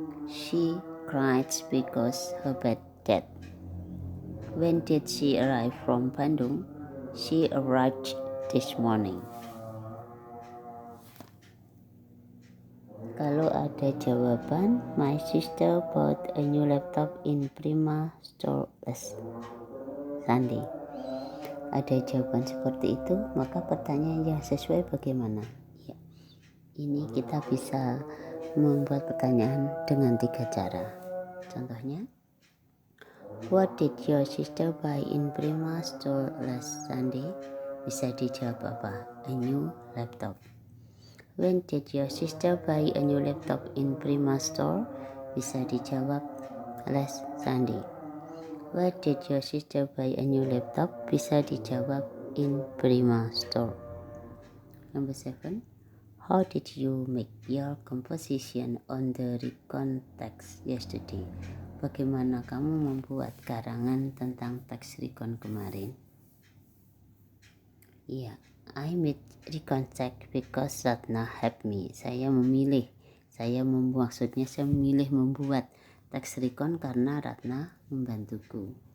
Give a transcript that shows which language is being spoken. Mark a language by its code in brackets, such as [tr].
[en] She cried because her dad. When did she arrive from Bandung? She arrived this morning. [id] Kalau ada jawaban, [en] my sister bought a new laptop in Prima store last Sunday. [id] ada jawaban seperti itu, maka pertanyaan yang sesuai bagaimana? Ya, ini kita bisa membuat pertanyaan dengan 3 cara. Contohnya, [en] what did your sister buy in Prima store last Sunday? [id] Bisa dijawab apa? [en] A new laptop. When did your sister buy a new laptop in Prima store? [id] Bisa dijawab [en] last Sunday. Where did your sister buy a new laptop? [id] Bisa dijawab [en] in Prima store. Number 7. How did you make your composition on the recon text yesterday? [id] Bagaimana kamu membuat karangan tentang teks recon kemarin? [en] Iya, I made recon text because Ratna helped me. [id] Maksudnya saya memilih membuat teks recon karena Ratna membantuku.